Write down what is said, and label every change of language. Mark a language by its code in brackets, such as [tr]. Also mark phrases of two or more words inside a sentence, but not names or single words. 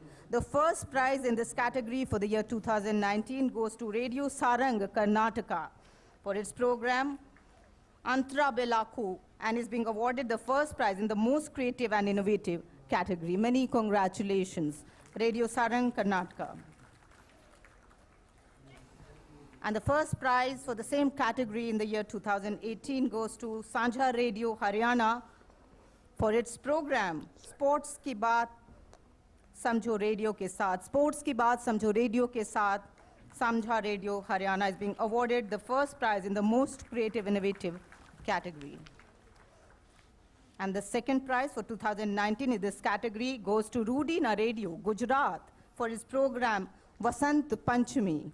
[en] The first prize in this category for the year 2019 goes to Radio Sarang, Karnataka, for its program Antra Belaku, and is being awarded the first prize in the most creative and innovative category. Many congratulations. Radio Sarang, Karnataka. And the first prize for the same category in the year 2018 goes to Sanjha Radio, Haryana, for its program Sports Ki Baat Samjho Radio Ke Saath. Sports Ki Baat Samjho Radio Ke Saath, Samjha Radio, Haryana, is being awarded the first prize in the most creative, innovative category. And the second prize for 2019 in this category goes to Rudina Radio, Gujarat, for its program Vasant Panchami.